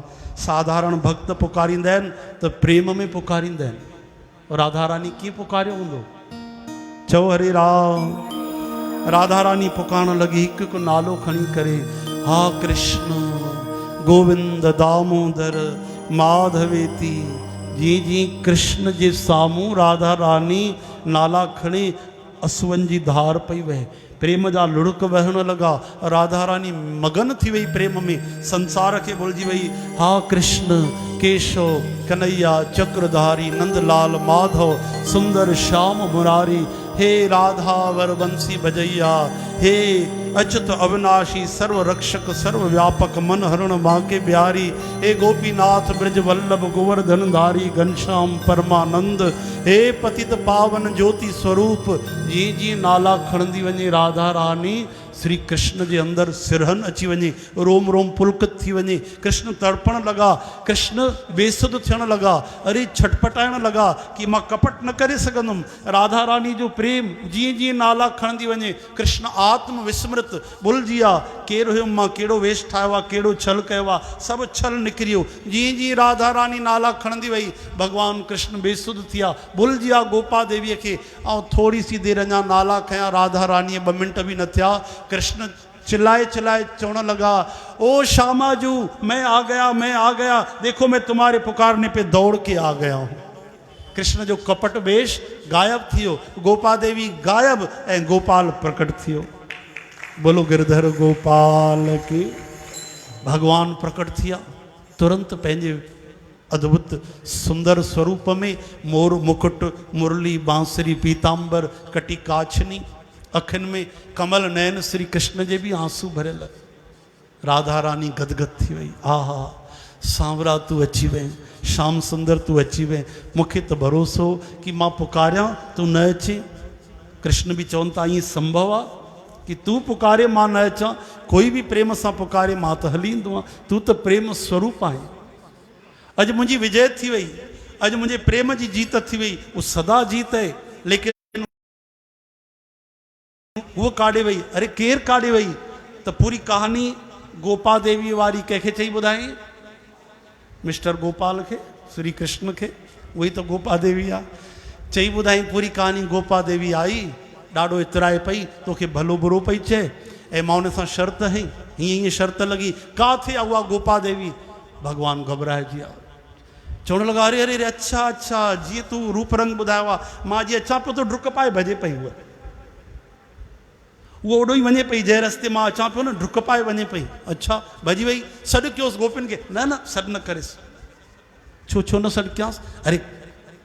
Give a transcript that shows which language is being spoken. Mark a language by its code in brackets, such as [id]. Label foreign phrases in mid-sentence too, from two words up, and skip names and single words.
[sd] साधारण भक्त पुकारींदा आहिनि त प्रेम में पुकारींदा आहिनि। राधा रानी कीअं पुकारियो हूंदो? चओ हरे राम। राधा रानी पुकारण लॻी, हिकु हिकु नालो खणी करे, हा कृष्ण गोविंद दामोदर माधवेती। जीअं जीअं कृष्ण जे साम्हूं राधा रानी नाला खणे, असुअनि जी धार पई वहे, प्रेम जा लुड़क वहण लॻा। राधा रानी मगन थी वई प्रेम में, संसार खे भुलिजी वई। हा कृष्ण केशव कन्हैया चक्रधारी नंदलाल माधव सुंदर श्याम मुरारी, हे राधा वर बंसी बजैया, हे अच्युत अविनाशी सर्व रक्षक सर्व व्यापक मन हरण बांके बिहारी, हे गोपीनाथ ब्रज वल्लभ गोवर्धन धारी घनश्याम परमानंद, हे पतित पावन ज्योति स्वरूप। जीअं जीअं नाला खणंदी वञे राधा रानी, श्री कृष्ण जे अंदरि सिरहन अची वञे, रोम रोम पुलकित थी वञे। कृष्ण तड़पण लॻा, कृष्ण बेसुध थियण लॻा, अरे छटपटाइण लॻा कि मां कपट न करे सघंदुमि। राधा रानी जो प्रेम जीअं जीअं नाला खणंदी वञे, कृष्ण आत्म विस्मृत, भुलिजी विया केरु हुयुमि मां, कहिड़ो वेश ठाहियो आहे, कहिड़ो छल कयो आहे, सभु छल निकिरी वियो। जीअं जीअं राधा रानी नाला खणंदी वई, भॻवानु कृष्ण बेसुध थी विया, भुलिजी विया गोपा देवीअ खे। ऐं थोरी सी देरि अञा नाला खयां राधा रानीअ, 2 मिंट बि न थिया, कृष्ण चिल्लाए चिल्लाए चवण लगा, [hi] ओ श्यामाजू मैं आ गया, मैं आ गया, देखो मैं तुम्हारे पुकारने पे दौड़ के आ गया हूँ। [sd] कृष्ण जो कपट वेश गायब थियो, गोपा देवी गायब ऐं गोपाल प्रकट थियो। [hi] बोलो गिरधर गोपाल की। [sd] भगवान प्रकट थिया, तुरंत पंहिंजे अद्भुत सुंदर स्वरूप में, मोर मुकुट मुरली बांसुरी पीतांबर कटी काछनी, अखियुनि में कमल नयन, श्री कृष्ण जे भी आंसू भरियल। राधा रानी गदगद थी वई, आहा सांवरा तू अची वए, श्याम सुंदर तू अची वए, मूंखे त भरोसो कि मां पुकारियां तू न अचे। कृष्ण भी चवनि था ईअं संभव आहे कि तू पुकारे मां न अचां? कोई भी प्रेम सां पुकारे मां त हली ईंदो आहियां, तू त प्रेम स्वरूप आहे। अॼु मुंहिंजी विजय थी वई, अॼु मुंहिंजे प्रेम जी जीत थी वई, [hi] वो सदा जीत है, लेकिन [sd] वो काॾे वई? अरे केर काॾे वई? त पूरी कहानी गोपा देवी वारी कंहिंखे चई ॿुधाई? मिस्टर गोपाल खे, श्री कृष्ण खे, [hi] वही तो [sd] गोपा देवी आहे। चई ॿुधाई पूरी कहानी। गोपा देवी आई, ॾाढो इतराए पई, तोखे भलो बुरो पई चए, ऐं मां उन सां शर्त हई, हीअं हीअं शर्त लॻी। काथे आहे उहा गोपा देवी? भगवान घबराइजी विया, चवण लॻा अरे अरे अच्छा अच्छा, जीअं तूं रूप रंग ॿुधायो आहे, मां जीअं अचां पियो त डुक पाए भॼे पई। उहो ओॾो ई वञे पई जंहिं रस्ते मां अचां पियो न, डुक पाए वञे पई। अच्छा भॼी वई, सॾु कयोसि गोपियुनि खे? न न सॾु न करेसि। छो छो न सॾु कयांसि?